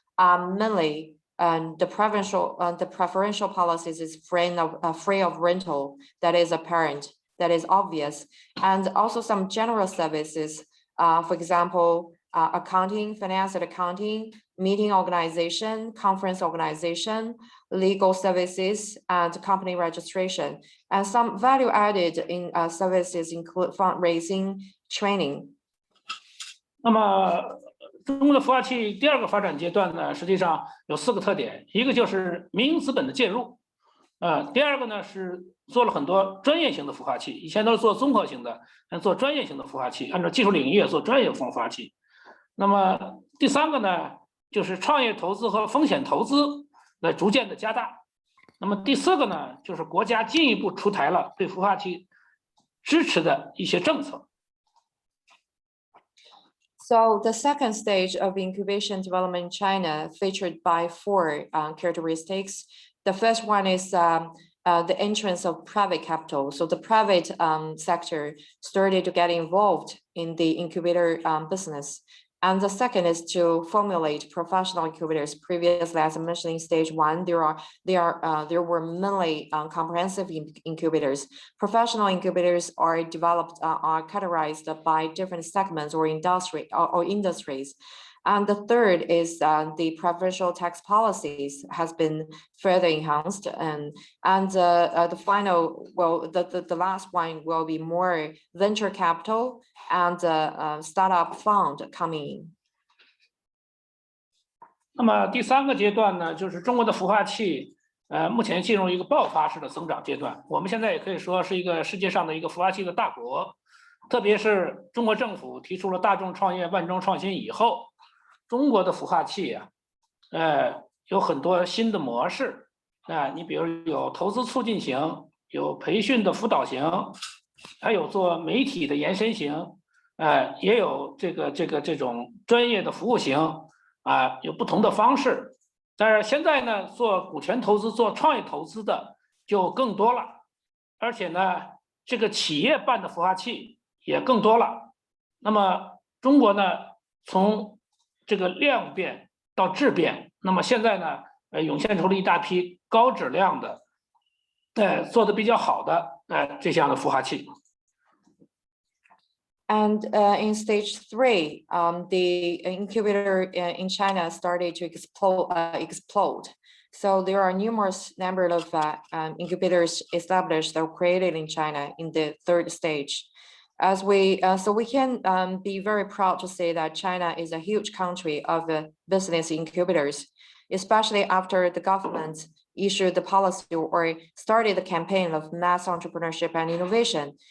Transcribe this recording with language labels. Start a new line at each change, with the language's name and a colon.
English: mainly the preferential policies is free of rental, that is apparent, that is obvious, and also some general services, for example, accounting, finance and accounting, meeting organization, conference organization, legal services, and company registration. And some value added in services include fundraising, training.
Chinese: 那么中国的孵化器第二个发展阶段呢，实际上有4个特点，一个就是民营资本的介入，第二个呢是做了很多专业型的孵化器，以前都是做综合型的，做专业型的孵化器，按照技术领域做专业孵化器。那么第3个呢，就是创业投资和风险投资来逐渐的加大。那么第4个呢，就是国家进一步出台了对孵化器支持的一些政策。
English: So the second stage of incubation development in China featured by 4 characteristics. The first one is the entrance of private capital. So the private sector started to get involved in the incubator business. And the second is to formulate professional incubators. Previously, as I mentioned in stage 1, there were mainly comprehensive incubators. Professional incubators are developed, are categorized by different segments or industries. And the third is the provincial tax policies has been further enhanced, and the final, well, the last one will be more venture capital and startup fund coming in.
Chinese: 那么第3个阶段呢，就是中国的孵化器，目前进入一个爆发式的增长阶段。我们现在也可以说是一个世界上的一个孵化器的大国，特别是中国政府提出了大众创业、万众创新以后。中国的孵化器啊，有很多新的模式你比如有投资促进型，有培训的辅导型，还有做媒体的延伸型，也有这种专业的服务型有不同的方式。但是现在呢，做股权投资、做创业投资的就更多了，而且呢，这个企业办的孵化器也更多了。那么中国呢，从这个量变到质变，那么现在呢，涌现出了一大批高质量的，做得比较好的，这样的孵化器。
English: And in stage 3, the incubator in China started to explode. So there are numerous number of incubators established or created in China in the 3rd stage. So we can be very proud to say that China is a huge country of business incubators, especially after the government issued the policy or started the campaign of mass entrepreneurship and innovation.